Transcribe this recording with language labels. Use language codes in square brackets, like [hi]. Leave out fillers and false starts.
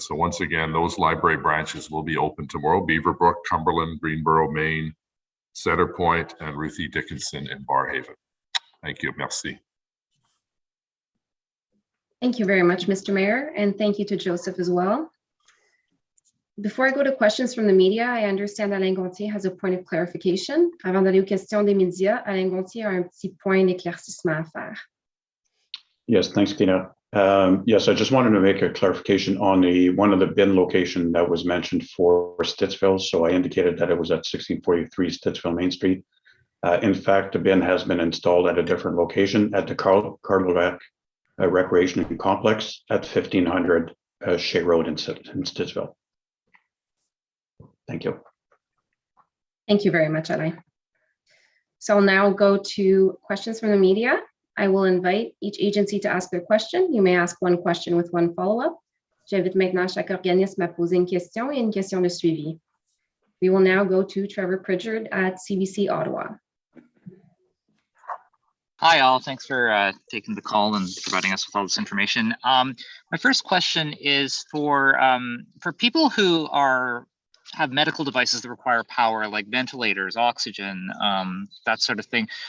[en] So once again, those library branches will be open tomorrow: Beaverbrook, Cumberland, Greenboro, Main, Center Point, and Ruthie Dickinson in Barrhaven. Thank you. [fr] Merci. [en] Thank you very much, Mr. Mayor, and thank you to Joseph as well. Before I go to questions from the media, I understand Alain Gontier has a point of clarification. [fr] Avant d'aller aux questions des médias, Alain Gontier a un petit point d'éclaircissement à faire. [en] Yes, thanks, Tina. Yes, I just wanted to make a clarification on one of the bin location that was mentioned for Stittsville. So I indicated that it was at 1643 Stittsville Main Street. In fact, the bin has been installed at a different location at the Carleton Recreation Complex at 1500 Shea Road in Stittsville. Thank you. Thank you very much, Alain. So I'll now go to questions from the media. I will invite each agency to ask their question. You may ask one question with one follow-up. [fr] J'invite maintenant chaque organisme à poser une question et une question de suivi. [en] We will now go to Trevor Pritchard at CBC Ottawa. Hi, all. Thanks for taking the call and providing us with all this information. My first question is for people who have medical devices that require power, like ventilators, oxygen, that sort of thing.